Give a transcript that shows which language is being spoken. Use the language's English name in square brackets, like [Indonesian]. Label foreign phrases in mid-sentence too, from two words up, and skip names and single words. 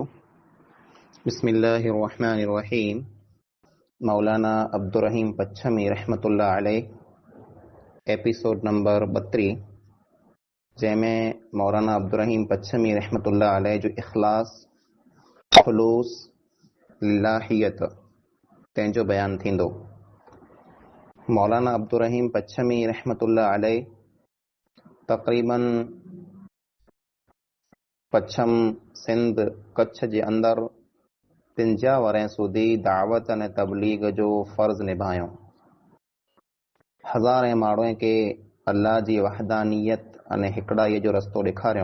[Arabic] بسم اللہ الرحمن الرحیم۔ [Sindhi] مولانا عبدالرحیم پچھمی [Arabic] رحمۃ اللہ علیہ [English] episode number [Sindhi] 32 جंहिं में مولانا عبدالرحیم پچھمی [Arabic] رحمۃ اللہ علیہ [Sindhi] جو اخلاص خلوص للہیت तंहिंजो बयानु थींदो। مولانا عبدالرحیم پچھمی [Arabic] رحمۃ اللہ علیہ [Sindhi] तक़रीबन पच्छम सिंध कच्छ जे अंदरि 53 वरह सूदी दावत अने तबलीग जो फ़र्ज़ निभायो। हज़ारे माण्हुनि खे अल्लाह जी वहदानियत अने हिकड़ाईअ जो रस्तो ॾेखारियो।